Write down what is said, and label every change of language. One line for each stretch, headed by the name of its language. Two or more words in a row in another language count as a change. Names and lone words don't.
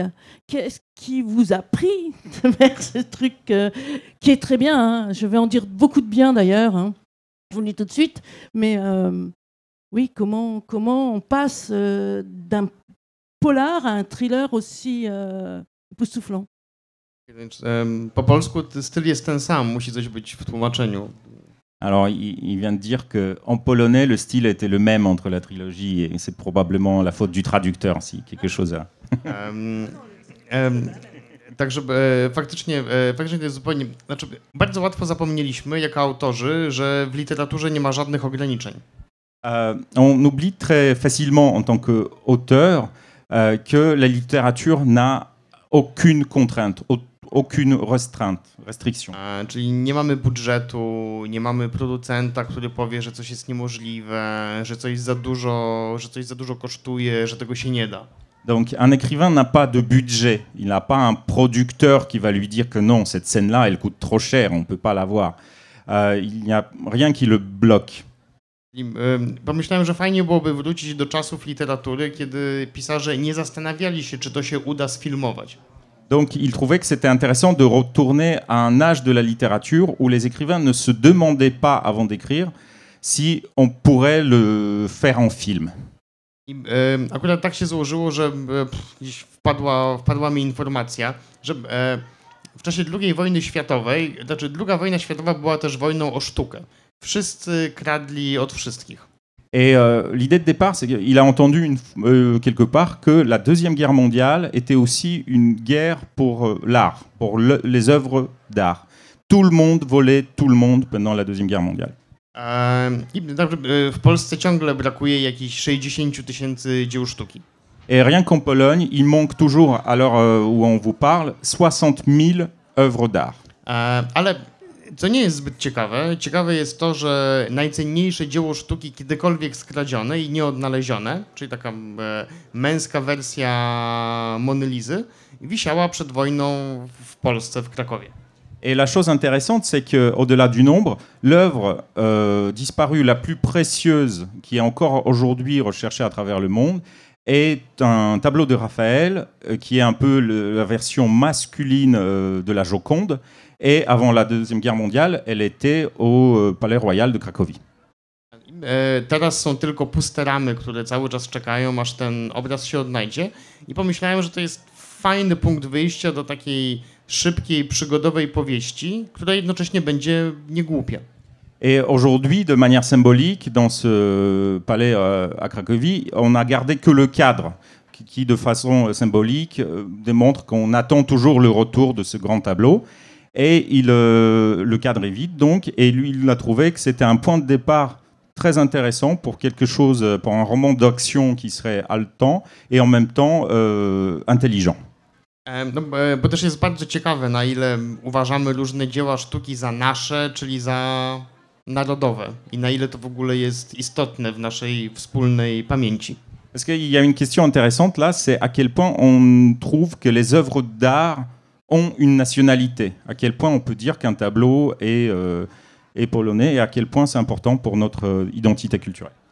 French: Qu'est-ce qui vous a pris vers ce truc qui est très bien, Je vais en dire beaucoup de bien d'ailleurs. Je vous le dis tout de suite, mais oui, comment on passe d'un polar à un thriller aussi époustouflant?
Polish: Po polsku styl jest ten sam, musi coś być w tłumaczeniu.
French: Alors, il vient de dire qu'en polonais, le style était le même entre la trilogie et c'est probablement la faute du traducteur, si quelque chose a...
Polish: Także faktycznie to jest zupełnie... Znaczy, bardzo łatwo zapomnieliśmy jako autorzy, że w literaturze nie ma żadnych ograniczeń.
French: On oublie très facilement en tant qu'auteur que la littérature n'a aucune contrainte, aucune restriction.
Polish: Czyli nie mamy budżetu, nie mamy producenta, który powie, że coś jest niemożliwe, że coś za dużo kosztuje, że tego się nie da.
French: Donc un écrivain n'a pas de budget, il n'a pas un producteur qui va lui dire que non, cette scène-là, elle coûte trop cher, on ne peut pas la voir. Il n'y a rien qui le bloque.
Polish: Pomyślałem, że fajnie byłoby wrócić do czasów literatury, kiedy pisarze nie zastanawiali się, czy to się uda sfilmować.
French: Donc il trouvait que c'était intéressant de retourner à un âge de la littérature où les écrivains ne se demandaient pas avant d'écrire si on pourrait le faire en film.
Polish: I akurat tak się złożyło, że gdzieś wpadła mi informacja, że w czasie II wojny światowej, znaczy II wojna światowa była też wojną o sztukę. Wszyscy kradli od wszystkich.
French: Et l'idée de départ, c'est qu'il a entendu quelque part que la Deuxième Guerre mondiale était aussi une guerre pour l'art, pour les œuvres d'art. Tout le monde volait tout le monde pendant la Deuxième Guerre mondiale.
Polish: I w Polsce ciągle brakuje jakichś 60 000 dzieł sztuki.
French: Et rien qu'en Pologne, il manque toujours, à l'heure où on vous parle, 60 000 œuvres d'art.
Polish: Ale co nie jest zbyt ciekawe, ciekawe jest to, że najcenniejsze dzieło sztuki kiedykolwiek skradzione i nieodnalezione, czyli taka męska wersja Mony Lizy, wisiała przed wojną w Polsce, w Krakowie.
French: Et la chose intéressante, c'est qu'au-delà du nombre, l'œuvre disparue la plus précieuse qui est encore aujourd'hui recherchée à travers le monde est un tableau de Raphaël qui est un peu la version masculine de la Joconde. Et avant la Deuxième Guerre mondiale, elle était au Palais Royal de Cracovie.
Polish: Teraz są tylko puste ramy, które cały czas czekają, aż ten obraz się odnajdzie. I pomyślałem, że to jest fajny punkt wyjścia do takiej szybkiej, przygodowej powieści, która jednocześnie będzie niegłupia.
French: Et aujourd'hui, de manière symbolique, dans ce palais à Cracovie, on n'a gardé que le cadre, qui de façon symbolique démontre qu'on attend toujours le retour de ce grand tableau. Et le cadre est vide, donc, et lui, il a trouvé que c'était un point de départ très intéressant pour quelque chose, pour un roman d'action qui serait haletant et en même temps intelligent.
Polish: No, bo też jest bardzo ciekawe, na ile uważamy różne dzieła sztuki za nasze, czyli za narodowe i na ile to w ogóle jest istotne w naszej wspólnej pamięci.
French: Parce qu'il y a une question intéressante là, c'est à quel point on trouve que les œuvres d'art ont une nationalité, à quel point on peut dire qu'un tableau est polonais et à quel point c'est important pour notre identité culturelle.